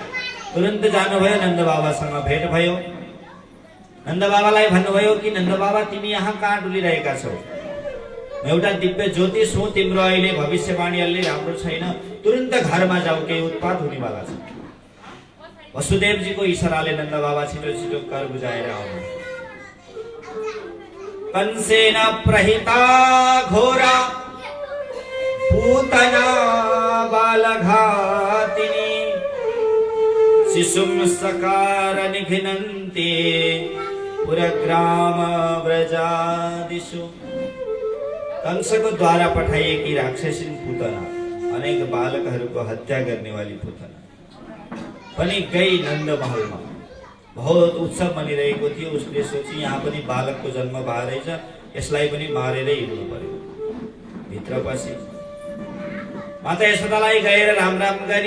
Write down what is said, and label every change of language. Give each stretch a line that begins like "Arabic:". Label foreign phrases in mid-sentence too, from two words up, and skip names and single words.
Nepali: तुरन्त जानुभयो, नन्द बाबासँग भेट भयो। नन्द बाबालाई भन्नुभयो कि नन्द बाबा तिमी यहाँ कहाँ डुलिरहेका छौ? म एउटा दिव्य ज्योतिष हुँ, तिम्रो अहिले भविष्यवाणी अलि राम्रो छैन, तुरन्त घरमा जाऊ, केही उत्पात हुनेवाला छ। वसुदेवजीको इशाराले नन्द बाबा छिटो छिटो कर बुझाएर आउनु।
Sanskrit: कंसेन प्रहिता घोरा पूतना बालघातिनी शिशुं सकार निघ्नन्ते पुरग्राम व्रजादिषु।
Nepali: कंसको द्वारा पठाइएकी राक्षसिन पूतना, अनेक बालकहरूको हत्या गर्ने वाली पूतना पनि गई नन्द महलमा। बहुत उत्सव मनिरहेको थियो। उसले सोची यहाँ पनि बालकको जन्म भएको रहेछ, यसलाई पनि मारेरै हिँड्नु पर्यो। भित्र पसी माता यशोदालाई गएर राम राम गरी।